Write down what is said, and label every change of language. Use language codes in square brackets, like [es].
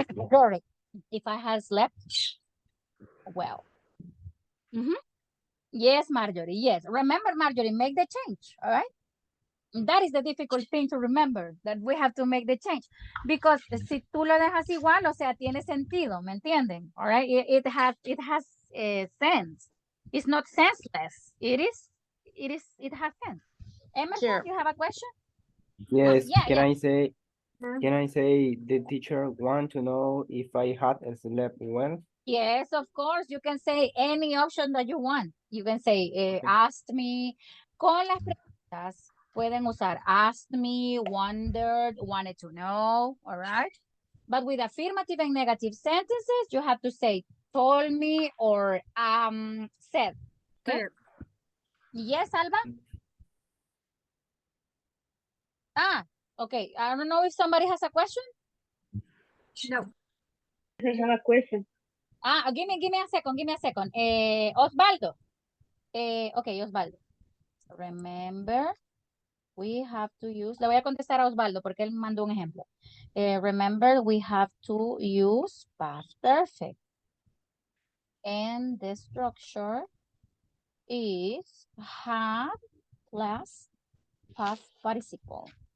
[en] Sorry. If I had slept well. Yes, Marjorie. Yes. Remember, Marjorie, make the change. All right. That is the difficult thing to remember, that we have to make the change. [es] Because si tú lo dejas igual, o sea, tiene sentido, ¿me entienden? [en] All right, it has sense. It's not senseless. It has sense. Emerson, Sure. you have a question? Yes, Yeah. can I say the teacher want to know if I had slept well? Yes, of course. You can say any option that you want. You can say, Okay. asked me. [es] Con las preguntas pueden usar [en] asked me, wondered, wanted to know, all right? But with affirmative and negative sentences, you have to say told me or said. Okay? Yes, Alba? Okay. I don't know if somebody has a question. No. I have a question. Give me a second. Osvaldo. Okay, Osvaldo. Remember, we have to use, [es] le voy a contestar a Osvaldo porque él mandó un ejemplo. [en] Remember, we have to use past perfect. And the structure is have plus past participle.